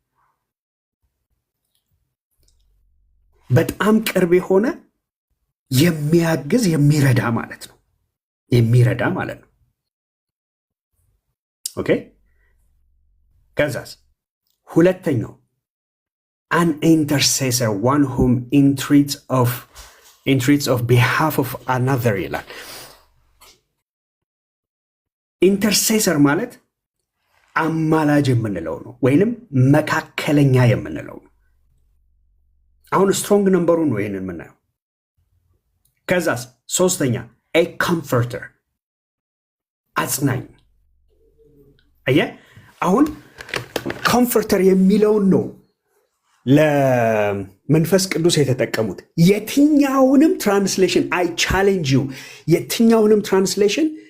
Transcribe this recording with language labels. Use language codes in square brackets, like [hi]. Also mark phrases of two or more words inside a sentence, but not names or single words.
[am] በጣም ቅርብ የሆነ የሚያግዝ የሚረዳ ማለት ነው። ኦኬ፣ ከዛስ ሁለተኛው [en] an intercessor, one whom entreats of behalf of another [am] ይላል። ኢንተርሴሰር ማለት አማላጅ የምንለው ነው፣ ወይንም መካከለኛ የምንለው ነው። አሁን [en] strong number [am] ነው ይህንን የምናየው። ከዛስ ሶስተኛ [en] a comforter፣ [am] አጽናኝ። አሁን ኮምፎርተር የሚለውን ነው ለመንፈስ ቅዱስ የተጠቀሙት። የትኛውንም ትራንስሌሽን [en] I challenge you፣ [am] የትኛውንም ትራንስሌሽን